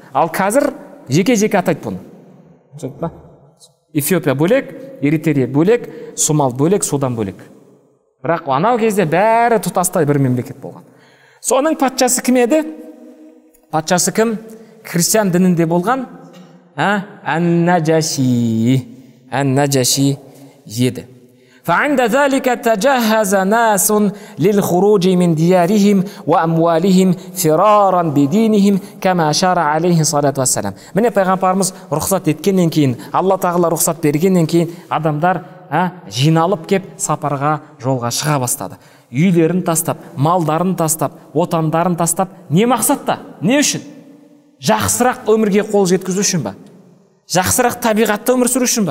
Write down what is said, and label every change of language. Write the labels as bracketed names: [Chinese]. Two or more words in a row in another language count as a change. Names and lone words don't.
[Kazakh] Ал қазір жеке-жеке атайды бұны. Эфиопия бөлек, Эритрия бөлек, Сумал бөлек, Судан бөлек. Бірақ анау кезде бәрі тұтастай бір мемлекет болған. Соның патшасы кім еді? Патшасы кім? Христиан дінінде болған Ан-Наджаши еді. [Arabic] فعند ذلك تجهز ناس للخروج من ديارهم وأموالهم فرارا بدينهم كما شرع عليه الصلاة والسلام. [Kazakh] Міне пайғамбарымыз рұқсат еткеннен кейін, Алла тағала рұқсат бергеннен кейін адамдар жиналып кеп сапарға, жолға шыға бастады. Үйлерін тастап, малдарын тастап, отандарын тастап, не мақсатта? Не үшін? Жақсырақ өмірге қол жеткізу үшін ба? Жақсырақ табиғатта өмір сүру үшін ба?